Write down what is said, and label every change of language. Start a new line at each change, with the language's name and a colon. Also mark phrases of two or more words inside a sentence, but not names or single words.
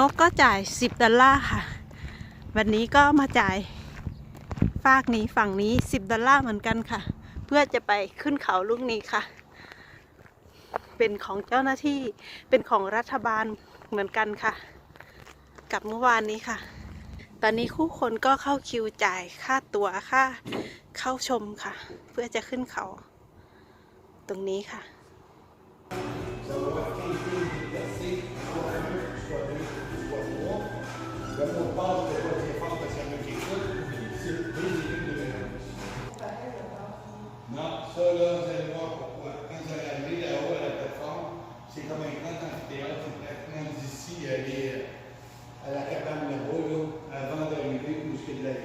Thai: กก็จ่าย$10ค่ะวันนี้ก็มาจ่ายฝากนี้ฝั่งนี้$10เหมือนกันค่ะเพื่อจะไปขึ้นเขาลูกนี้ค่ะเป็นของเจ้าหน้าที่เป็นของรัฐบาลเหมือนกันค่ะกับเมื่อวานนี้ค่ะตอนนี้คู่คนก็เข้าคิวจ่ายค่าตั๋วค่าเข้าชมค่ะเพื่อจะขึ้นเขาตรงนี้ค่ะ
French: À la cabane de Bolo, avant d'arriver où je l'ai dit.